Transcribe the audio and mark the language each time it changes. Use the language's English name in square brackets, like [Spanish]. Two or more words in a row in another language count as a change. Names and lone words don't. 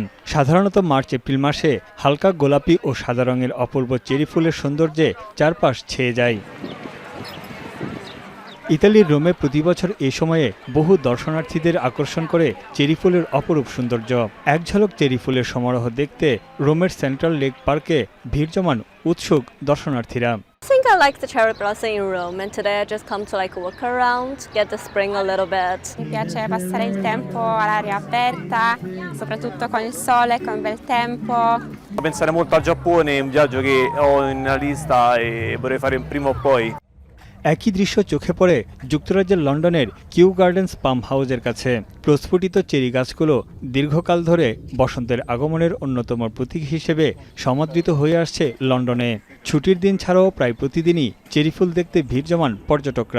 [Bangla] সাধারণত মার্চ এপ্রিল মাসে হালকা গোলাপি ও সাদা রঙের অপূর্ব চেরি ফুলের সৌন্দর্যে চারপাশ ছেয়ে যায়। ইতালির রোমে প্রতি বছর এ সময়ে বহু দর্শনার্থীদের আকর্ষণ করে চেরি ফুলের অপরূপ সৌন্দর্য। এক ঝলক চেরি ফুলের সমারোহ দেখতে রোমের সেন্ট্রাল লেক পার্কে ভিড় জমান উৎসুক দর্শনার্থীরা। [English] I think I like the cherry blossom in Rome, and today I just come to walk around, get the spring a little bit. [Italian] Mi piace passare il tempo all'aria aperta, soprattutto con il sole, con bel tempo. Pensare molto al Giappone, un viaggio che ho in lista e vorrei fare prima o poi. [Bangla] একই দৃশ্য চোখে পড়ে যুক্তরাজ্যের লন্ডনের কিউ গার্ডেন্স পাম হাউসের কাছে। প্রস্ফুটিত চেরি গাছগুলো দীর্ঘকাল ধরে বসন্তের আগমনের অন্যতম প্রতীক হিসেবে সমাদৃত হয়ে আসছে লন্ডনে। ছুটির দিন ছাড়াও প্রায় প্রতিদিনই চেরি ফুল দেখতে ভিড় জমান পর্যটকরা।